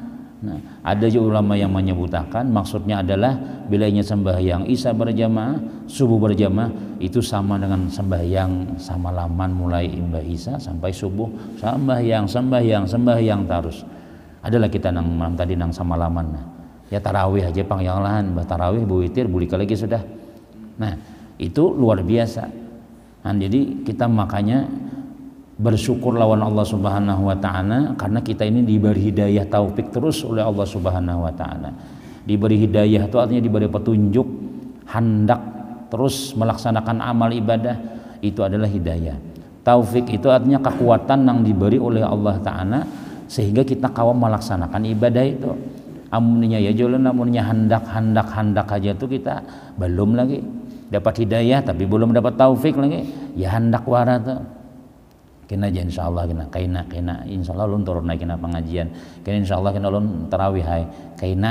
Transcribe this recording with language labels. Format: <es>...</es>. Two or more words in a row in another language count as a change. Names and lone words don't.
<id>Nah, ada juga ulama yang menyebutkan maksudnya adalah bila ingin sembahyang isya berjamaah, subuh berjamaah itu sama dengan sembahyang samalaman, mulai imba isya sampai subuh, sembahyang terus.</id> <bjn>Adalah kita nang malam tadi nang samalaman. Nah, ya tarawih aja pang yang lahan, tarawih witir bulika lagi sudah.</bjn> <id>Nah, itu luar biasa. Nah, jadi kita makanya bersyukur lawan Allah</id> <ar>سبحانه وتعالى,</ar> <id>karena kita ini diberi hidayah taufik terus oleh Allah</id> <ar>سبحانه وتعالى.</ar> <id>Diberi hidayah itu artinya diberi petunjuk, hendak terus melaksanakan amal ibadah, itu adalah hidayah. Taufik itu artinya kekuatan yang diberi oleh Allah Ta'ala sehingga kita kawam melaksanakan ibadah itu.</id> <bjn>Amunnya ya jalan, amunnya hendak aja tuh kita belum lagi dapat hidayah, tapi belum dapat taufik lagi, ya hendak wara tuh. Kena aja insyaallah kena insyaallah ulun turun naik kena pengajian, kena insyaallah kena ulun tarawih hai kaina.</bjn>